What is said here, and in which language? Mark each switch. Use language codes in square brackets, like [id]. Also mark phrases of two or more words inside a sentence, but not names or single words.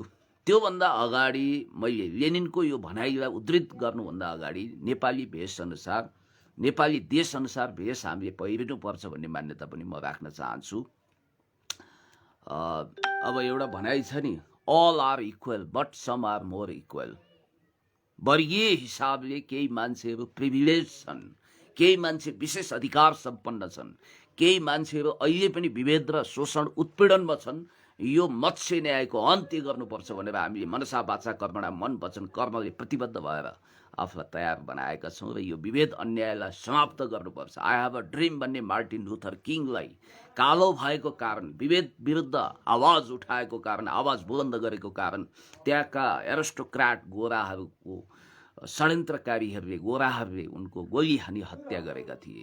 [ne] त्योभन्दा अगाडि मैले लेनिनको यो भनाइलाई उद्धृत गर्नुभन्दा अगाडि नेपाली भेषअनुसार, नेपाली देशअनुसार भेष हामीले पहिरिनुपर्छ भन्ने मान्यता पनि म राख्न चाहन्छु। अब एउटा भनाइ छ नि, [en] all are equal but some are more equal. [ne] वर्गीय हिसाबले केही मान्छेहरू प्रिभिलेज छन्, केही मान्छे विशेष अधिकार सम्पन्न छन्, केही मान्छेहरू अहिले पनि विभेद र शोषण उत्पीडनमा छन्। यो मत्स्य न्यायको अन्त्य गर्नुपर्छ भनेर हामीले [sa] मनसा वाचा कर्मणा, [ne] मन वचन कर्मले प्रतिबद्ध भएर आफूलाई तयार बनाएका छौँ र यो विभेद अन्यायलाई समाप्त गर्नुपर्छ। [en] I have a dream [ne] भन्ने मार्टिन लुथर किङलाई कालो भएको कारण, विभेद विरुद्ध आवाज उठाएको कारण, आवाज बुलन्द गरेको कारण त्यहाँका एरिस्टोक्राट गोराहरूको षड्यन्त्रकारीहरूले, गोराहरूले उनको गोली हानी हत्या गरेका थिए।